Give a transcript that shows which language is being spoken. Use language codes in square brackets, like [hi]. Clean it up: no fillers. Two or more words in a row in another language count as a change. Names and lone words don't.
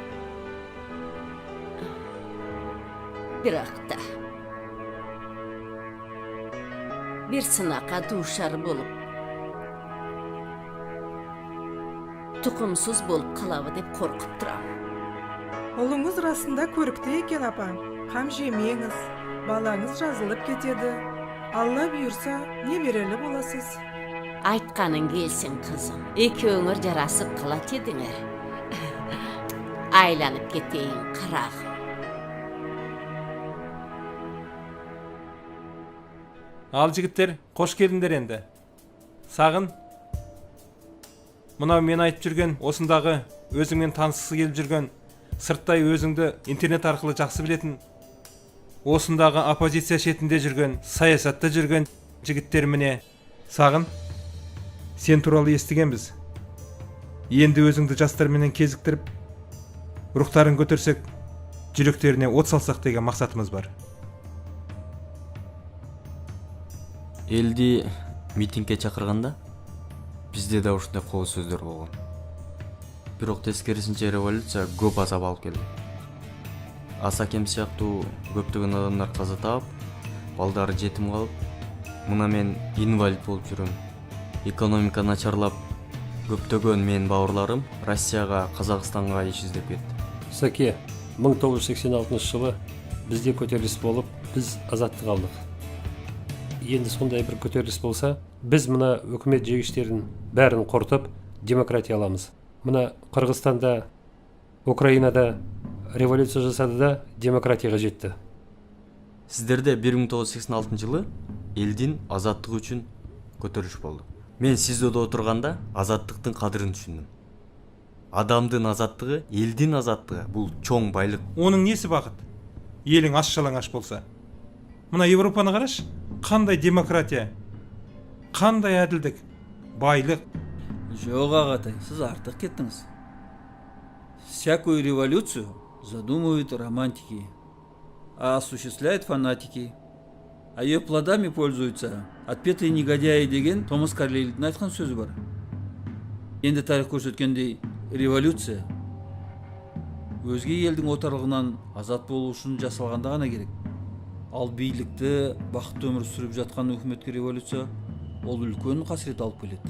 [ky] Бирок да бир сынакка дуушар болуп тукумсуз болуп калабы деп коркуп турам. Олуңуз расында көрүктүү экен апа. [kk] Кам жемеңиз, балаңыз жазылып кетеді. Алла буйрса, неберелі боласыз. [ky] Айтканың келсин кызым. Экөөңөр жарасып калат едиңер. Айланып кетейин карагым. Ал жигиттер, кош келиңдер энди. Сагын. [kk] Мына мен айтып жүрген, осындағы өзіңмен танысқысы келіп жүрген, сырттай өзіңді интернет арқылы жақсы білетін, осындағы оппозиция шетінде жүрген, саясатта жүрген жігіттер міне. Сағын, сен туралы естігенбіз. Енді өзіңді жастарменен кезіктіріп, рухтарын көтерсек, жүректеріне от салсақ деген мақсатымыз бар. [ky] Элди митингке чакырганда бизде да ушундай кол сөздөр болгон. Бирок тескерисинче революция көп азап алып келди. Асакем сыяктуу көптөгөн адамдар каза таап, балдары жетим калып, мына мен инвалид болуп жүрөм. Экономика начарлап, көптөгөн менин бауырларым Россияга, Казакстанга иш издеп кетти. [kk] Саке, 1986 жылы бизде көтеріліс болып, біз азаттық алдық. Енді сондай бір көтеріліс болса, біз мына өкімет жегіштерін бәрін қорытып, демократия аламыз. Мына Қырғызстанда, Украинада революция жасады да демократияға жетті. [ky] Сіздерде 1986 жылы элдин азаттыгы үчүн көтөрүлүш болду. Мен СИЗОдо отурганда азаттыктын кадырын түшүндүм. Адамдын азаттыгы, элдин азаттыгы бул чоң байлык. [kk] Оның несі бақыт? Елің аш-жалаңаш болса. Мына Европаны қараш, қандай демократия, қандай әділдік, байлық. Жоқ ағатай, сіз артық кеттіңіз. [ru] Всякую революцию задумывают романтики, а осуществляют фанатики. А ее плодами пользуются отпетые негодяи [kk] деген Томас Карлейлдің айтқан сөзі бар. Енді тарих көрсеткендей, революция өзге елдің отарлығынан азат болу үшін жасалғанда ғана керек. Ал бийликті бақытты өмір сүріп жатқан өкіметке революция ол үлкен қасірет алып келеді.